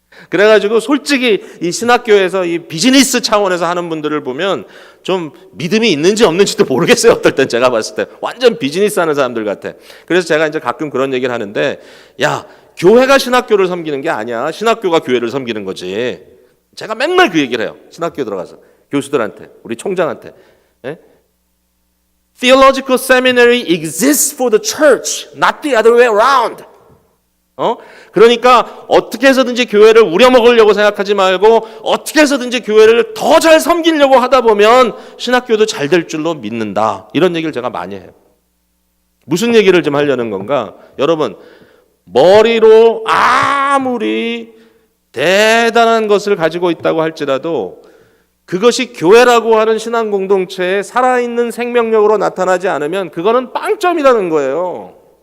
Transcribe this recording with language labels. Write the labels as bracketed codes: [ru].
[ko] 그래가지고 솔직히 이 신학교에서 이 비즈니스 차원에서 하는 분들을 보면 좀 믿음이 있는지 없는지도 모르겠어요. 어떨 땐 제가 봤을 때 완전 비즈니스 하는 사람들 같아. 그래서 제가 이제 가끔 그런 얘기를 하는데, 야, 교회가 신학교를 섬기는 게 아니야. 신학교가 교회를 섬기는 거지. 제가 맨날 그 얘기를 해요. 신학교 들어가서 교수들한테, 우리 총장한테. 예? [en] Theological seminary exists for the church, not the other way around. [ko] 그러니까 어떻게 해서든지 교회를 우려먹으려고 생각하지 말고 어떻게 해서든지 교회를 더 잘 섬기려고 하다 보면 신학교도 잘 될 줄로 믿는다. 이런 얘기를 제가 많이 해요. 무슨 얘기를 좀 하려는 건가? 여러분, 머리로 아무리 대단한 것을 가지고 있다고 할지라도 그것이 교회라고 하는 신앙 공동체에 살아있는 생명력으로 나타나지 않으면 그거는 빵점이라는 거예요.